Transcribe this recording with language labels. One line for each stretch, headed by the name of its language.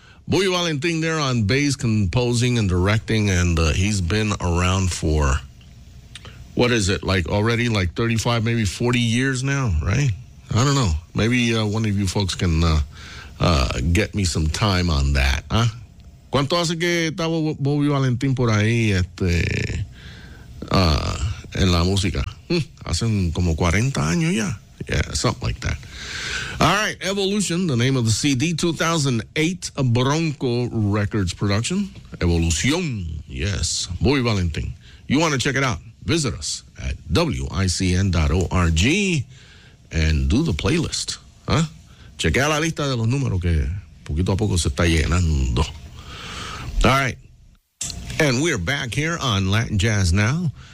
English: Boy Valentin there on bass, composing and directing, and he's been around for, what is it, like already like 35, maybe 40 years now, right? I don't know. Maybe one of you folks can get me some time on that, huh?
Spanish: ¿Cuánto hace que estaba Boy Valentin por ahí en la música? Hacen como 40 años ya.
English: Yeah, something like that. All right, Evolution, the name of the CD, 2008 Bronco Records production. Evolution, yes. Boy Valentin. You want to check it out? Visit us at wicn.org and do the playlist. Huh?
Spanish: Chequea la lista de los números que poquito a poco se está llenando.
English: All right. And we're back here on Latin Jazz Now.